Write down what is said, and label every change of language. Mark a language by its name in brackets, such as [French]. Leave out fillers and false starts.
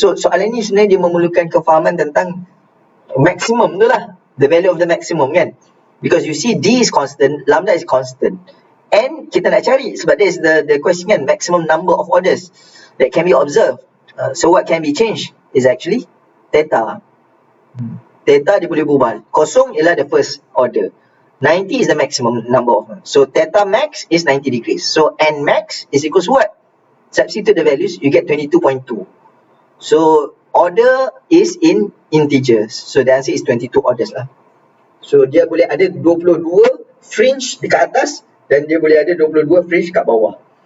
[Malay] So, soalan ni sebenarnya dia memerlukan kefahaman tentang maximum tu lah. [English] The value of the maximum kan. Because you see D is constant, lambda is constant. And [Malay] kita nak cari sebab [English] that is the question kan, maximum number of orders that can be observed. So what can be changed is actually theta. [Malay] Theta dia boleh berubah. Kosong ialah [English] the first order. 90 is the maximum number of. So theta max is 90 degrees. So n max is equals to what? Substitute the values, you get 22.2. So order is in integers. So the answer is 22 orders lah. [Malay] So dia boleh ada 22 fringe dekat atas dan dia boleh ada 22 fringe kat bawah.